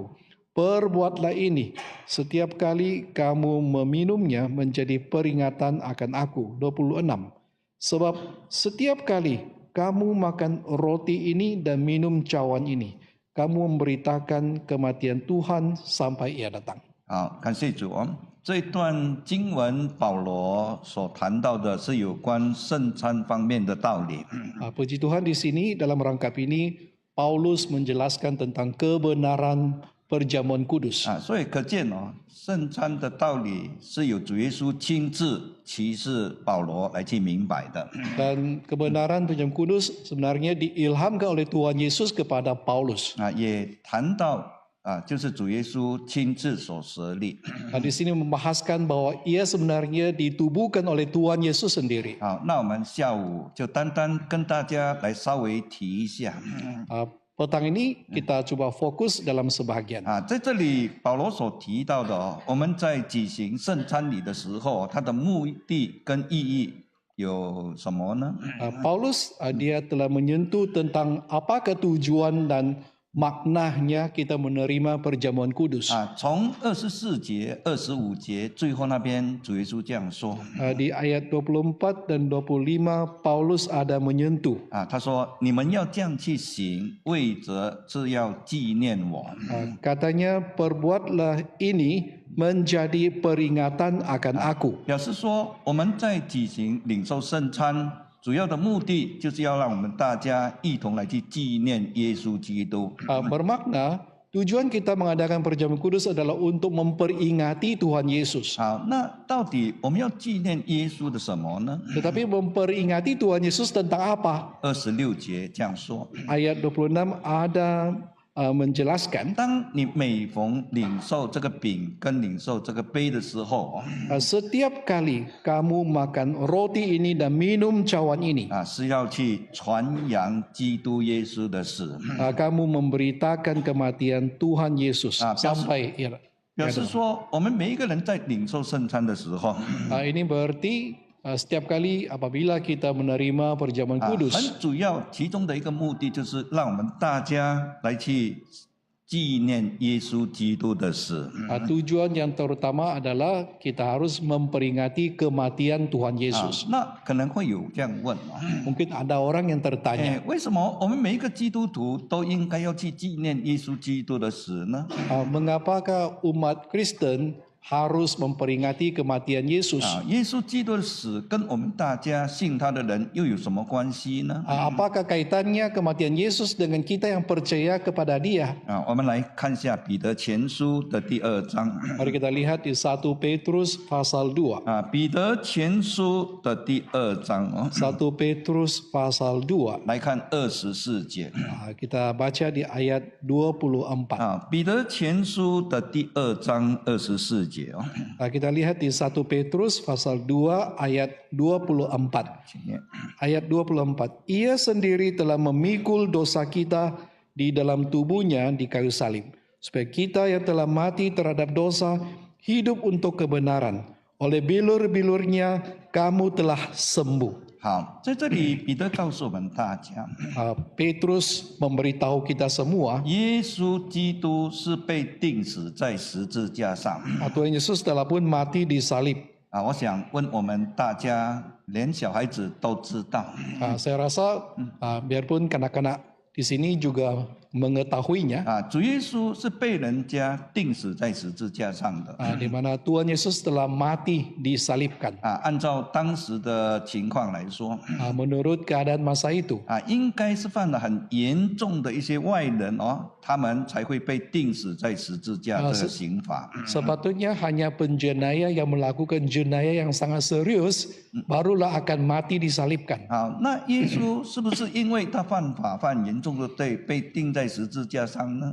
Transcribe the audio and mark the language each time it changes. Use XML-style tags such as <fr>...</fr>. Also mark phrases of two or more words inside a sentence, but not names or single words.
<ms>Perbuatlah ini setiap kali kamu meminumnya menjadi peringatan akan aku. 26. Sebab setiap kali kamu makan roti ini dan minum cawan ini, kamu memberitakan kematian Tuhan sampai ia datang.</ms> <zh>感谢主。这一段经文保罗所谈到的是有关圣餐方面的道理。</zh> <ms>Puji Tuhan, di sini dalam rangkap ini Paulus menjelaskan tentang kebenaran perjamuan kudus.</ms> <zh>所以可见圣餐的道理是由主耶稣亲自启示保罗来去明白的。</zh> <ms>Dan kebenaran perjamuan kudus sebenarnya diilhamkan oleh Tuhan Yesus kepada Paulus.</ms> <zh>也谈到就是主耶稣亲自所设立。</zh> <ms>Di sini membahaskan bahwa ia sebenarnya ditubuhkan oleh Tuhan Yesus sendiri.</ms> <zh>那我们下午就单单跟大家来稍微提一下。</zh> <ms>petang ini kita coba fokus dalam sebahagian.</ms> <zh>在这里保罗所提到的我们在举行圣餐礼的时候，它的目的跟意义有什么呢？</zh> <ms>Paulus dia telah menyentuh tentang apakah tujuan dan maknanya kita menerima perjamuan kudus.</ms> <zh>从24节、25节最后那边，主耶稣这样说</zh> <ms>Di ayat 24 dan 25 Paulus ada menyentuh.</ms> <zh>他说：“你们要这样去行，为着是要纪念我。</zh> <ms>Katanya perbuatlah ini menjadi peringatan akan aku.</ms> <zh>表示说，我们在举行领受圣餐，主要的目的就是要让我们大家一同来去纪念耶稣基督。</zh> <ms>Bermakna tujuan kita mengadakan perjamuan kudus adalah untuk memperingati Tuhan Yesus.</ms> <zh>好，那到底我们要纪念耶稣的什么呢？</zh> <ms>Tetapi memperingati Tuhan Yesus tentang apa?</ms> <zh>26 节这样说：</zh> <ms>Ayat 26 ada menjelaskan</ms> <zh>当你每逢领受这个饼跟领受这个杯的时候，</zh> <ms>setiap kali kamu makan roti ini dan minum cawan ini,</ms> <zh>是要去传扬基督耶稣的死。</zh> <ms>kamu memberitakan kematian Tuhan Yesus sampai</ms> <zh>表示说，我们每一个人在领受圣餐的时候，</zh> <ms>ini berarti setiap kali apabila kita menerima perjamuan</ms> <zh>很</zh> <ms>kudus,</ms> <zh>主要其中的一个目的就是让我们大家来去纪念耶稣基督的死。</zh> <ms>tujuan yang terutama adalah kita harus memperingati kematian Tuhan Yesus.</ms> <zh>那可能会有这样问</zh> <ms>Mungkin ada orang yang tertanya,</ms> <zh>为什么我们每一个基督徒都应该要去纪念耶稣基督的死呢？</zh> <ms>mengapakah umat Kristen harus memperingati kematian Yesus?</ms> <zh>耶稣基督的死跟我们大家信他的人又有什么关系呢？</zh> <ms>Apakah kaitannya kematian Yesus dengan kita yang percaya kepada Dia?</ms> <zh>我们来看一下彼得前书的第2章。</zh> <ms>Mari kita lihat di 1 Petrus pasal 2.</ms> <zh>彼得前书的第2章</zh> <ms>1 Petrus pasal 2.</ms> <zh>来看24节。</zh> <ms>Kita baca di ayat 24.</ms> <zh>彼得前书的第2章24节。</zh> <ms>Kita lihat di 1 Petrus pasal 2 ayat 24. Ayat 24. Ia sendiri telah memikul dosa kita di dalam tubuhnya di kayu salib, supaya kita yang telah mati terhadap dosa hidup untuk kebenaran. Oleh bilur-bilurnya kamu telah sembuh.</ms> <zh>好，在这里彼得告诉我们大家，</zh> <ms>Petrus memberitahu kita semua,</ms> <zh>耶稣基督是被钉死在十字架上。</zh> <ms>Tuhan Yesus telah pun mati di salib.</ms> <zh>我想问我们大家，连小孩子都知道，</zh> <ms>Saya rasa biarpun kanak-kanak di sini juga mengetahuinya,</ms> <zh>主耶稣是被人家钉死在十字架上的。</zh> <ms>di mana Tuhan Yesus telah mati disalibkan.</ms> <zh>按照当时的情况来说，</zh> <ms>Menurut keadaan masa itu,</ms> <zh>应该是犯了很严重的一些外人他们才会被钉死在十字架这个刑罚。</zh> <ms>sepatutnya hanya penjenayah yang melakukan jenayah yang sangat serius barulah akan mati disalibkan.</ms> <zh>那耶稣是不是因为他犯法犯严重的罪被钉在十字架上呢？</zh>